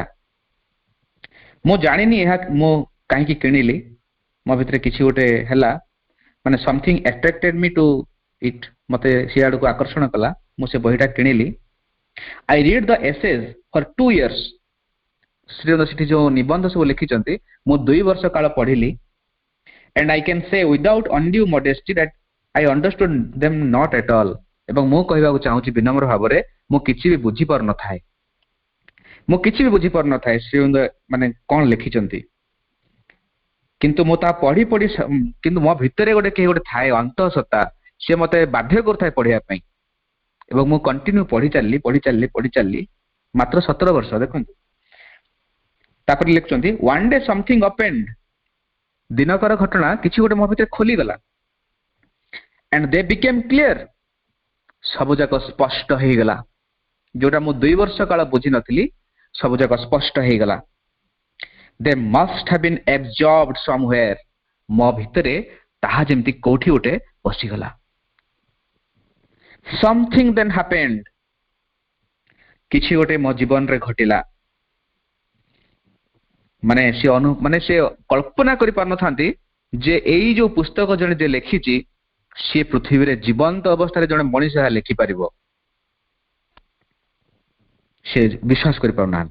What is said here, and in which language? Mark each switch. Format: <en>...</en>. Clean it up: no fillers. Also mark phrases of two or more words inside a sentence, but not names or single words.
<or>ମୁଁ ଜାଣିନି ଏହା ମୁଁ କାହିଁକି କିଣିଲି, ମୋ ଭିତରେ କିଛି ଗୋଟେ ହେଲା, ମାନେ</or> <en>something attracted me to it,</en> <or>ମତେ ସେ ଆଡକୁ ଆକର୍ଷଣ କଲା, ମୁଁ ସେ ବହିଟା କିଣିଲି।</or> <en>I read the essays for 2 years.</en> <or>ଶ୍ରୀଅରବିନ୍ଦ ସେଠି ଯୋଉ ନିବନ୍ଧ ସବୁ ଲେଖିଛନ୍ତି ମୁଁ 2 ବର୍ଷ କାଳ ପଢିଲି।</or> <en>and I can say without undue modesty that I understood them not at all।</en> <or>ଏବଂ ମୁଁ କହିବାକୁ ଚାହୁଁଛି ବିନମ୍ର ଭାବରେ ମୁଁ କିଛି ବି ବୁଝିପାରୁନଥାଏ, ଶ୍ରୀଅରବିନ୍ଦ ମାନେ କଣ ଲେଖିଛନ୍ତି। କିନ୍ତୁ ମୁଁ ତା ପଢି କିନ୍ତୁ ମୋ ଭିତରେ ଗୋଟେ କେହି ଗୋଟେ ଥାଏ ଅନ୍ତଃସତ୍ତା, ସେ ମତେ ବାଧ୍ୟ କରୁଥାଏ ପଢିବା ପାଇଁ ଏବଂ ମୁଁ କଣ୍ଟିନ୍ୟୁ ପଢି ଚାଲିଲି ମାତ୍ର 17 ବର୍ଷ। ଦେଖନ୍ତୁ ତାପରେ ଲେଖୁଛନ୍ତି</or> <en>one day something opened।</en> <or>ଦିନକର ଘଟଣା କିଛି ଗୋଟେ ମୋ ଭିତରେ ଖୋଲିଗଲା।</or> <en>and they became clear।</en> <or>ସବୁ ଯାକ ସ୍ପଷ୍ଟ ହେଇଗଲା, ଯୋଉଟା ମୁଁ 2 ବର୍ଷ କାଳ ବୁଝିନଥିଲି ସବୁ ଯାକ ସ୍ପଷ୍ଟ ହେଇଗଲା।</or> <en>they must have been absorbed somewhere।</en> <or>ମୋ ଭିତରେ ତାହା ଯେମିତି କୋଉଠି ଗୋଟେ ପଶିଗଲା।</or> <en>something then happened।</en> <or>କିଛି ଗୋଟେ ମୋ ଜୀବନରେ ଘଟିଲା। ମାନେ ସେ କଳ୍ପନା କରିପାରୁନଥାନ୍ତି ଯେ ଏଇ ଯୋଉ ପୁସ୍ତକ ଜଣେ ଯେ ଲେଖିଛି ସିଏ ପୃଥିବୀରେ ଜୀବନ୍ତ ଅବସ୍ଥାରେ ଜଣେ ମଣିଷ ଏହା ଲେଖିପାରିବ। ସେ ବିଶ୍ୱାସ କରିପାରୁନାହାନ୍ତି।</or>